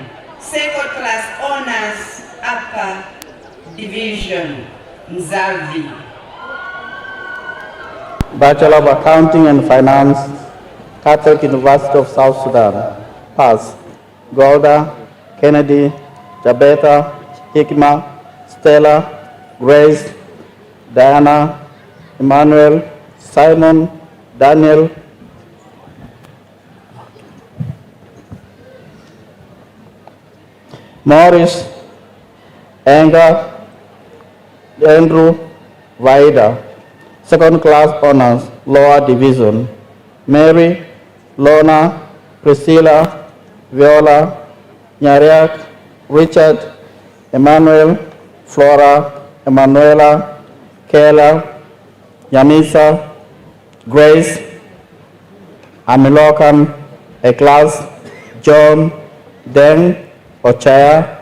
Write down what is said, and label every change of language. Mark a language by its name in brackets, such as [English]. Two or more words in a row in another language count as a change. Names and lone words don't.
[English] Second class honors, upper division. Mzavi. Bachelor of Accounting and Finance, Catholic University of South Sudan. Pass. Golda, Kennedy, Jabeta, Hikma, Stella, Grace, Diana, Emmanuel, Simon, Daniel, Morris, Anga, Andrew, Vaida. Second class honors, lower division. Mary, Lona, Priscilla, Viola, Nyariak, Richard, Emmanuel, Flora, Emanuela, Kayla, Yamisa, Grace, Amilokan, Eklas, John, Deng, Ochaya,